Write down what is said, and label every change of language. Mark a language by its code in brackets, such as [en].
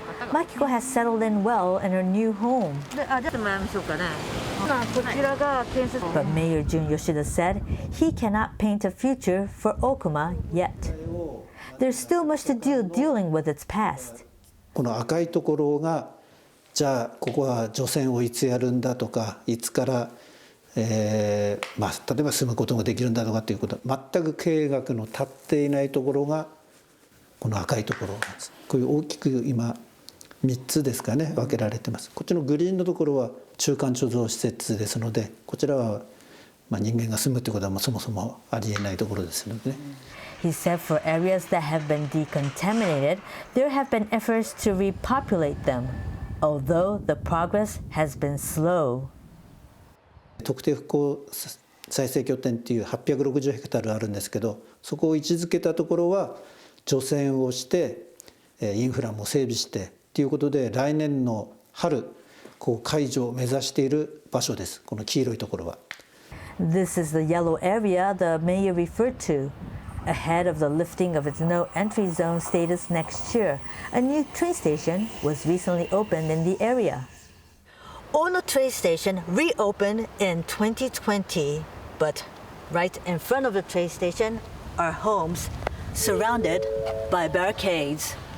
[en] Makiko has settled in well in her new home. But Mayor Jun Yoshida said he cannot paint a future for Okuma yet. There's still much to do dealing with its past. [ja] この赤いところが、じゃあここは除染をいつやるんだとか、いつから、例えば住むことができるんだとかっていうこと、全く計画の立っていないところがこの赤いところなんです。こういう大きく今3つですかね、分けられてます。こっちのグリーンのところは中間貯蔵施設ですので、こちらは人間が住むということはそもそもありえないところですのでね。 [en] He said for areas that have been decontaminated, there have been efforts to repopulate them, although the progress has been slow. [ja] 特定復興再生拠点っていう860ヘクタールあるんですけど、そこを位置づけたところは除染をしてインフラも整備してということで、来年の春解除を目指している場所です。この黄色いところは。 [en] This is the yellow area the mayor referred to. Ahead of the lifting of its no entry zone status next year, a new train station was recently opened in the area. Ono train station reopened in 2020, but right in front of the train station are homes surrounded by barricades.